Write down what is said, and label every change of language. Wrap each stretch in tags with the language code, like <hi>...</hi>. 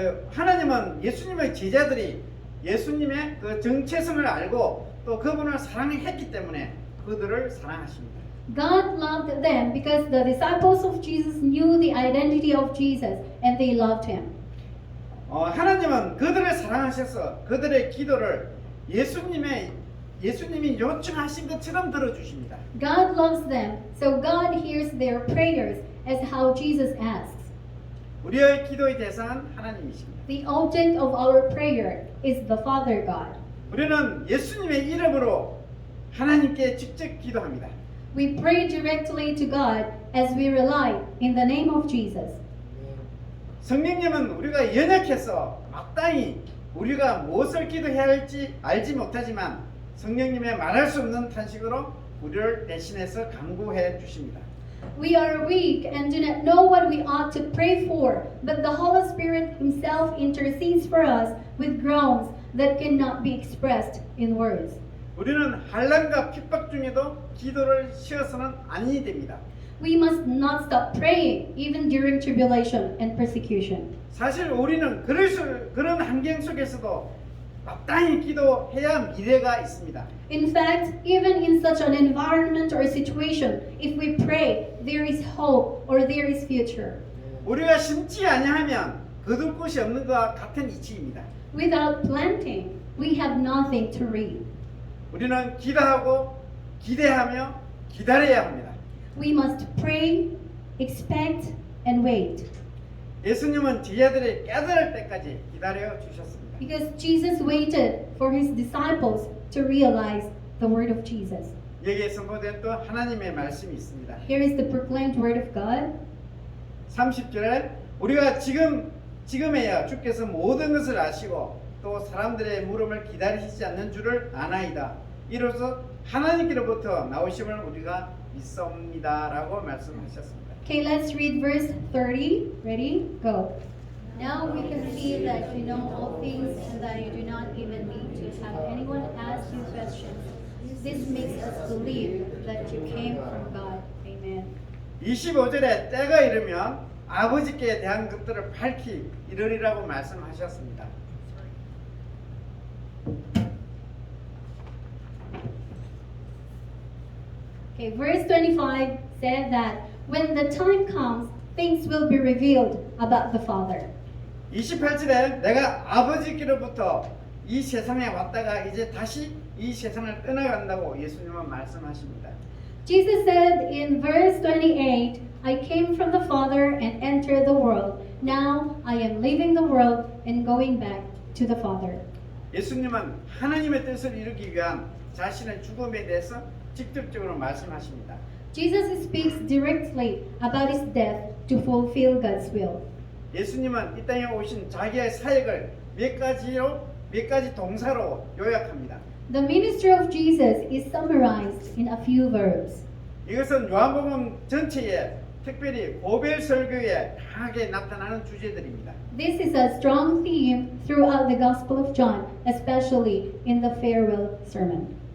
<ko>하나님은 예수님의 제자들이 예수님의 그 정체성을 알고 또 그분을 사랑했기 때문에 그들을 사랑하십니다.</ko> <en>God loved them because the disciples of Jesus knew the identity of Jesus and they loved him.</en> <ko>하나님은 그들을 사랑하셔서 그들의 기도를 예수님이 요청하신 것처럼 들어주십니다.</ko> <en>God loves them, so God hears their prayers as how Jesus asks.</en> <ko>우리의 기도의 대상은 하나님이십니다.</ko> <en>The object of our prayer is the Father God.</en> <ko>우리는 예수님의 이름으로 하나님께 직접 기도합니다.</ko> <en>We pray directly to God as we rely in the name of Jesus.</en> <ko>성령님은 우리가 연약해서 마땅히 우리가 무엇을 기도해야 할지 알지 못하지만 성령님의 말할 수 없는 탄식으로 우리를 대신해서 간구해 주십니다.</ko> <en>We are weak and do not know what we ought to pray for, but the Holy Spirit Himself intercedes for us with groans that cannot be expressed in words.</en> <ko>우리는 환난과 핍박 중에도 기도를 쉬어서는 아니 됩니다.</ko> <en>We must not stop praying even during tribulation and persecution.</en> <ko>사실 우리는 그런 환경 속에서도 마땅히 기도해야 미래가 있습니다.</ko> <en>In fact, even in such an environment or situation, if we pray, there is hope or there is future.</en> <ko>우리가 심지 아니하면 거둘 곳이 없는 것과 같은 이치입니다.</ko> <en>Without planting, we have nothing to reap.</en> <ko>우리는 기도하고 기대하며 기다려야 합니다.</ko> <en>We must pray, expect, and wait.</en> <ko>예수님은 제자들이 깨달을 때까지 기다려 주셨습니다.</ko> <en>Because Jesus waited for His disciples to realize the word of Jesus.</en> <ko>여기에 선포된 또 하나님의 말씀이 있습니다.</ko> <en>Here is the proclaimed word of God.</en> <ko>30절에 우리가 지금에야 주께서 모든 것을 아시고 또 사람들의 물음을 기다리시지 않는 줄을 아나이다. 이로써 하나님께로부터 나오심을 우리가 믿습니다라고 말씀하셨습니다.</ko> <en>Okay, let's read verse 30. Ready? Go. Now we can see that you know all things and that you do not even need to have anyone ask you questions. This makes us believe that you came from God. Amen.</en> <ko>25절에 때가 이르면 아버지께 대한 것들을 밝히 이르리라고 말씀하셨습니다.</ko> <en>Okay, verse 25 said that when the time comes, things will be revealed about the Father.</en> <ko>28절에 내가 아버지께로부터 이 세상에 왔다가 이제 다시 이 세상을 떠나간다고 예수님은 말씀하십니다.</ko> <en>Jesus said in verse 28, I came from the Father and entered the world. Now I am leaving the world and going back to the Father.</en> <ko>예수님은 하나님의 뜻을 이루기 위한 자신의 죽음에 대해서 직접적으로 말씀하십니다.</ko> <en>Jesus speaks directly about his death to fulfill God's will.</en> <ko>예수님은 이 땅에 오신 자기의 사역을 몇 가지 동사로 요약합니다.</ko> <en>The ministry of Jesus is summarized in a few verbs.</en> <ko>이것은 요한복음 전체에 특별히 고별 설교에 강하게 나타나는 주제들입니다.</ko> <en>This is a strong theme throughout the Gospel of John, especially in the farewell sermon.</en>